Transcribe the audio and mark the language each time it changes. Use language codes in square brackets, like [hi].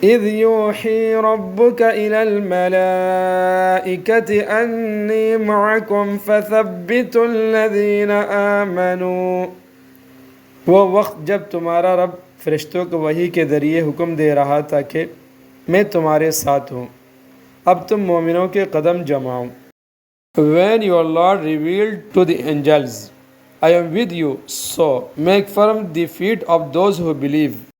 [ar] إذ يوحي ربك إلى الملائكة أني معكم فثبتوا الذين آمنوا. [ur] وہ وقت جب تمہارا رب فرشتوں کو وحی کے ذریعے حکم دے رہا تھا کہ میں تمہارے ساتھ ہوں، اب تم مومنوں کے قدم جماؤ. [en] When your Lord revealed to the angels, I am with you, so make firm the feet of those who believe.